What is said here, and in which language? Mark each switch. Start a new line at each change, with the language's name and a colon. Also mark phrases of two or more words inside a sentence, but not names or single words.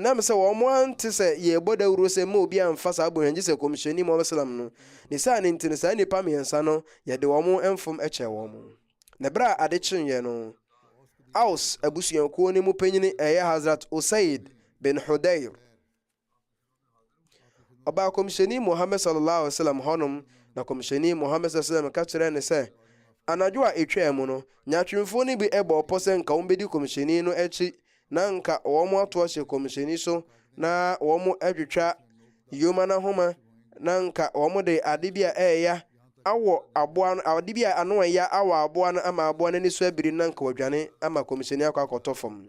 Akan: Nam sɛ wɔn ante sɛ yɛbɔ dawuro sɛ ma obi amfa saa bɔnhwa gye sɛ kɔmhyɛni Muhammad sallam no. Ne saa ne nti no saa nipa 3 no yɛde wɔn ɛmfom ɛkyɛ wɔn. Na bere a ade kyenyɛ no Aus abusuakuo no mu panyini ɛyɛ Hazrat Usaid bin Hudayr ɔbaa kɔmhyɛni Muhammad
Arabic: صلى الله عليه وسلم
Akan: hɔnom. Na kɔmhyɛni Muhammad
Arabic: صلى الله عليه وسلم
Akan: ka kyerɛ ne sɛ anadwo a etwa mu no nyatwemfo no bi ɛbɔ ɔpɔ sɛ nka wɔn bɛdi kɔmhyɛni no akyi na nka wɔn ato ahyɛ kɔmhyɛni so na wɔn atwitwa yoma na homa na nka wɔn de ade bi a ɛɛya awɔ aboa no ade bi a ano ɛya awɔ aboa no ama aboa no ani so abiri na nka wadwane ama kɔmhyɛni akɔ akɔtɔ fam.